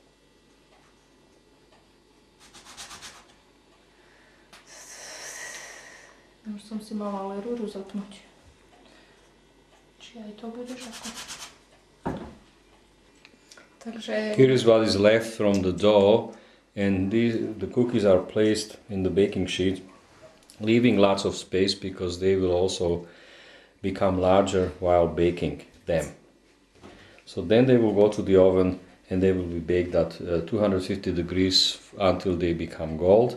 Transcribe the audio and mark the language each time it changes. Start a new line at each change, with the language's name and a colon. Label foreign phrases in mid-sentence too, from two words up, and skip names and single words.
Slovak: Už som si mala ale rúru zapnúť. Či aj to budeš ako? Takže...
English: Here is what is left from the dough, and the cookies are placed in the baking sheet, leaving lots of space because they will also become larger while baking them. So then they will go to the oven and they will be baked at 250 degrees until they become gold.